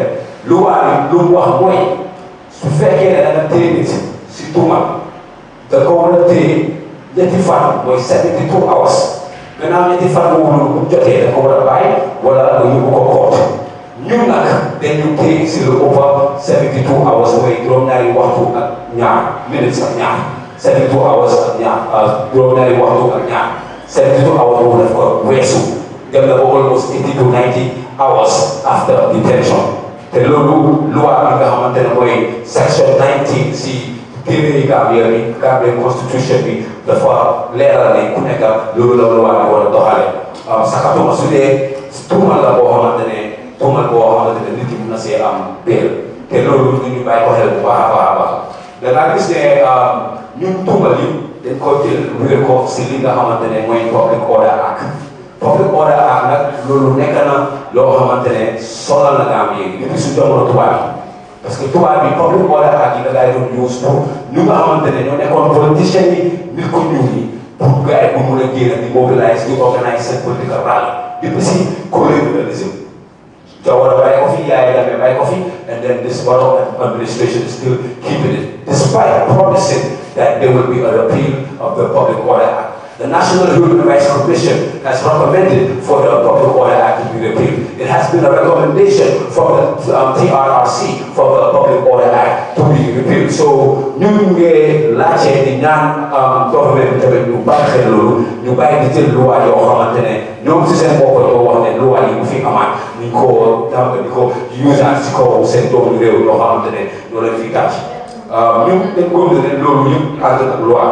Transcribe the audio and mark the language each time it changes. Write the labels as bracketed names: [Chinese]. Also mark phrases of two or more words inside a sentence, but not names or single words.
[Wolof] lu waa lu mu wax mooy su fekkee ne da nga téye nit si tuuma da ko war a téye ñetti fan mooy 72 hours gannaaw ñetti fan boobu noonu bu jotee da ko war a bàyyi wala nga yóbbu ko koot ñun nag dañu téye si lu ëpp 72 hours mooy juróom-ñaari waxtu ak ñaar minutes ak ñaar 72 hours ak ñaar juróom-ñaari waxtu ak ñaar 72 hours boobu daf ko weesu dem na ba [English] almost 80 to 90 hours after detention [Wolof] te loolu loi bi nga xamante ne mooy section 19 si téere Gambia bi Gambia constitution bi dafa leeral ne ku nekk loolu la loi bi war a doxale sakatuma su dee tuumal la boo xamante ne tuumal boo xamante ne nit ki mun na see am béer te loolu ñu bàyyi ko xel bu baax a baax a baax dangaa gis ne ñun tuumal yi dañ ko jël wéer ko si li nga xamante ne mooy [English] public order act public order act [Wolof] nag loolu nekk na loo xamante ne sonal na Gambie yi depuis su jamono tubaab yi parce que tubaab bi [English] public order act [Wolof] yi nga gars yi doon use pour ñu nga xamante ne ñoo nekkoon politiciens yi nit ko ñuul yi pour gars yi bu mun a génn di mobilize di organise seen [English] political rally [Wolof] depuis si colonialism Jawara bàyyi ko fi Yaya Jammeh bàyyi ko fi [English] and then this borough administration is still keeping it despite promising that there will be a repeal of the public order act. The National Human Rights Commission has recommended for the Public Order Act to be repealed. It has been a recommendation from the TRRC for the Public Order Act to be repealed. So, [Wolof] ñu ngi laajte di ñaan government tamit ñu bàyyi xel loolu ñu bàyyi di jël loi yoo xamante ne ñoom si seen bopp ñoo wax ne loi yi bu fi amaat ñu ko di ko usaat si kaw seen doomu réew yoo xamante ne ñoo leen fi gàcc. ñun dañ ko ne loolu yëpp ànd ak loi.